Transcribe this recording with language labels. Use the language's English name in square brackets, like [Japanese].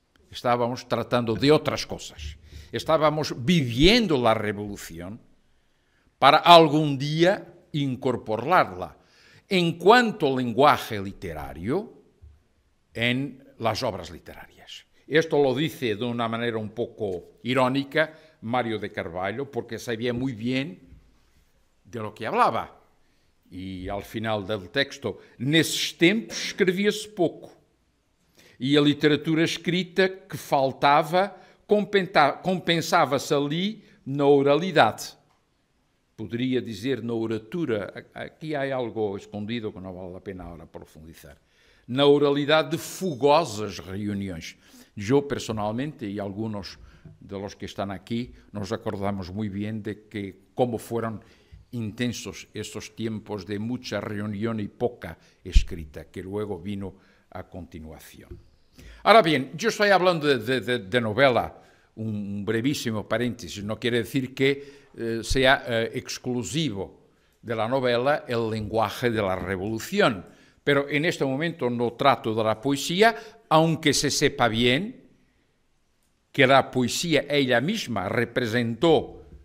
[Spanish] Estábamos tratando de otras cosas. Estábamos viviendo la revolución para algún día incorporarla en cuanto al lenguaje literario en las obras literarias. Esto lo dice de una manera un poco irónica Mário de Carvalho, porque sabía muy bien de lo que hablaba. [Portuguese] E ao final do texto, nesses tempos escrevia-se pouco. E a literatura escrita que faltava compensava-se ali na oralidade. Poderia dizer na oratura, aqui há algo escondido que não vale a pena agora profundizar, na oralidade de fogosas reuniões. [Spanish] Eu, personalmente, e alguns de los que están aquí, nos acordamos muy bien de que cómo fueron intensos esos tiempos de mucha reunión y poca escrita, que luego vino a continuación. Ahora bien, yo estoy hablando de novela, un brevísimo paréntesis, no quiere decir que sea exclusivo de la novela el lenguaje de la revolución, pero en este momento no trato de la poesía, aunque se sepa bien que la poesía ella misma representó